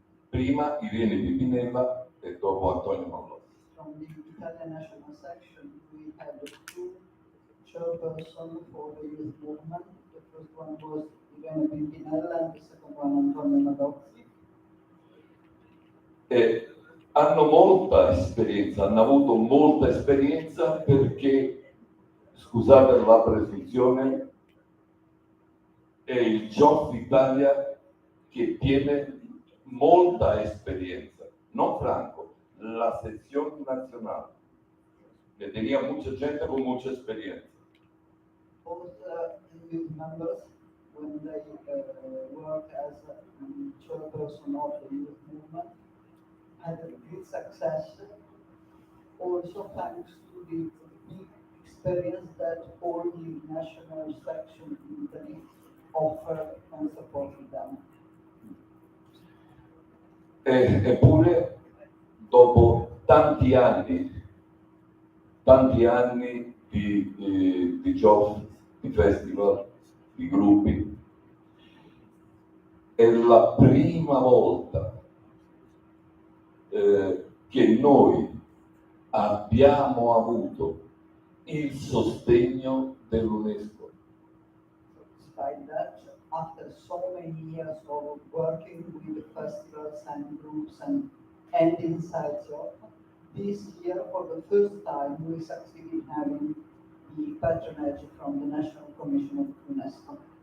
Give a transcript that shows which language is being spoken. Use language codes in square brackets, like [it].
[it] Prima Irene Pimpinella e dopo Antonio Malozzi. [en] From the Italian National Section, we had 2 chairpersons for the youth movement. The first one was Irene Pimpinella and the second one Antonio Malozzi. [it] Hanno molta esperienza, hanno avuto molta esperienza perché, scusate la presunzione, è il Gioff Italia che tiene molta esperienza, non Franco, [es] la sección nacional, que tenía mucha gente con mucha experiencia. [en] Both youth members, when they work as chairperson of the youth movement, had a great success, also thanks to the deep experience that all the national section in Italy offer and supported them. [it] Eppure, dopo tanti anni tanti anni di show, di festival, di gruppi. È la prima volta che noi abbiamo avuto il sostegno dell'UNESCO. [en] Despite that, after so many years of working with the festivals and groups and inside Europe, this year, for the first time, we succeeded having the patronage from the National Commission of UNESCO.